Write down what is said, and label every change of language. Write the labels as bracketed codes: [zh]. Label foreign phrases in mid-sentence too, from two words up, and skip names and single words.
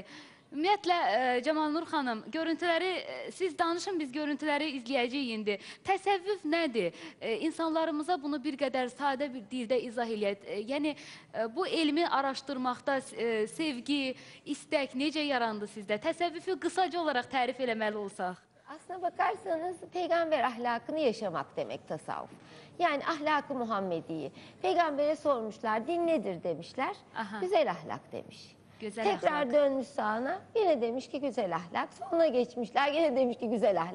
[az] Ümumiyyətlə, Cəmal Nur xanım, görüntüləri, siz danışın, biz görüntüləri izləyəcəyik indi. Təsəvvüf nədir? İnsanlarımıza bunu bir qədər sadə bir dildə izah eləyək. Yəni, bu elmi araşdırmaqda sevgi, istək necə yarandı sizdə? Təsəvvüfü qısaca olaraq tərif eləməli olsaq. [tr] Aslına bakarsanız peygamber ahlakını yaşamak demek tasavvuf. Yani ahlak-ı Muhammedi'yi. Peygambere sormuşlar, din nedir demişler. Aha. Güzel ahlak demiş. Güzel Tekrar ahlak. dönmüş sağına, yine demiş ki güzel ahlak. Sonra geçmişler, yine demiş ki güzel ahlak.